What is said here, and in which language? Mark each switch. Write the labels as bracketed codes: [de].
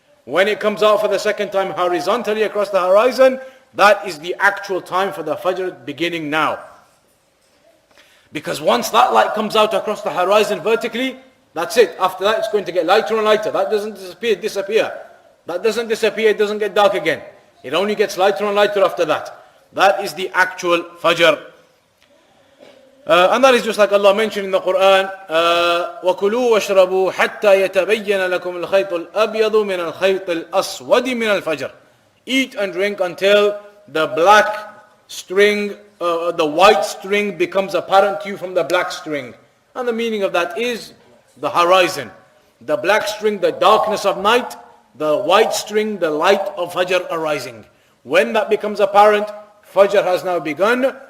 [en] When it comes out for the second time horizontally across the horizon, that is the actual time for the Fajr beginning now. Because once that light comes out across the horizon vertically, that's it. After that, it's going to get lighter and lighter. That doesn't disappear. That doesn't disappear, it doesn't get dark again. It only gets lighter and lighter after that. That is the actual Fajr. And that is just like Allah mentioned in the Quran, [ar] وَكُلُوا وَاشْرَبُوا حَتَّى يَتَبَيَّنَ لَكُمُ الْخَيْطُ الْأَبْيَضُ مِنَ الْخَيْطِ الْأَسْوَدِ مِنَ الْفَجْرِ. [en] Eat and drink until the black string, the white string becomes apparent to you from the black string. And the meaning of that is the horizon. The black string, the darkness of night. The white string, the light of Fajr arising. When that becomes apparent, Fajr has now begun.